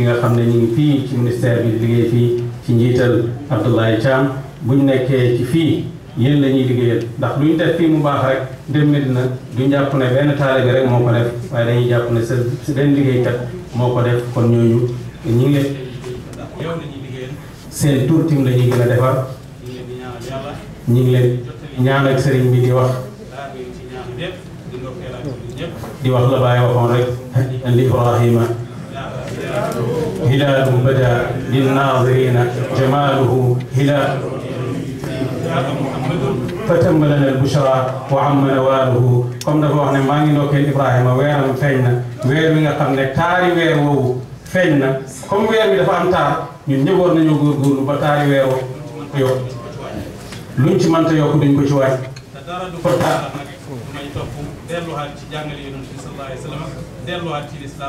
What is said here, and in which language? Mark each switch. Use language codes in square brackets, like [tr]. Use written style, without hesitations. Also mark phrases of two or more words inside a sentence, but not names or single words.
[wo] nga xam ne ñu ngi fii ci ministère bi di liggéey fii ci njiital Abdoulaye Thiam buñ nekkee ci fii yéen la ñuy liggéeyal ndax lu ñu def fii mu baax rek dem Medina duñ jàpp ne benn taalibe rek moo ko def waaye dañuy jàpp ne sa benn liggéeykat moo ko def kon ñooñu ñu ngi leen yow la ñuy liggéeyal seen tur tim la ñuy gën a defar ñu ngi leen di ñaanal yàlla ñu ngi leen ñaan ak sëriñ bi di wax di wax la Baay waxoon rek li Ibrahima [ar] هلال بدا للناظرين جماله هلال فتم لنا البشرى وعم نواله [wo] comme dafa wax ne maa ngi ndokkeel Ibrahima weeram feeñ na weer wi nga xam ne taari weer woowu feeñ na comme weer bi dafa am taar ñun ñëpp war nañoo góorgóorlu ba taari weer woowu yokk luñ ci mënta yokk duñ ko ci waaj may topp delluwaat ci jàngale yonent bi [ar] صلى الله عليه وسلم [wo] delluwaat ci lislaam